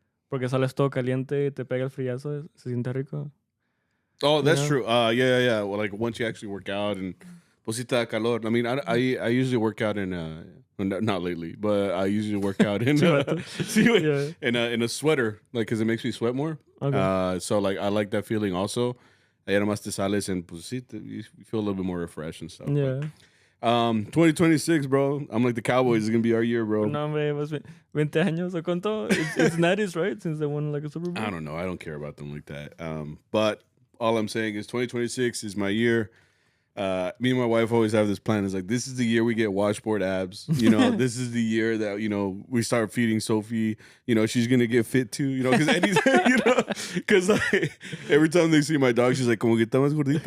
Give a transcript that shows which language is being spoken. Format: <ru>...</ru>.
<es>Porque sales todo caliente, te pega el friazo, se siente rico.</es> <en>Oh, that's true. Yeah. Well, like once you actually work out and</en> <es>posita calor.</es> <en>I mean, I usually work out in not lately, but I usually work out in in a sweater, like because it makes me sweat more. Okay. So like I like that feeling also.</en> <es>Ya nomás te sales</es> <en>and</en> <es>pues sí,</es> <en>you feel a little bit more refreshed and stuff. Yeah. But, 2026, bro. I'm like the Cowboys is gonna be our year, bro.</en> <es>No, hombre,</es> <en>was</en> <es>20 años o cuánto?</es> <en>It's Natty's, right? Since they won like a Super Bowl. I don't know. I don't care about them like that. But all I'm saying is 2026 is my year. Me and my wife always have this plan. It's like, this is the year we get washboard abs. You know, this is the year that, you know, we start feeding Sophie. You know, she's going to get fit too. You know, because anything, you know, because like, every time they see my dog, she's like,</en> <es>como que está más gordita.</es>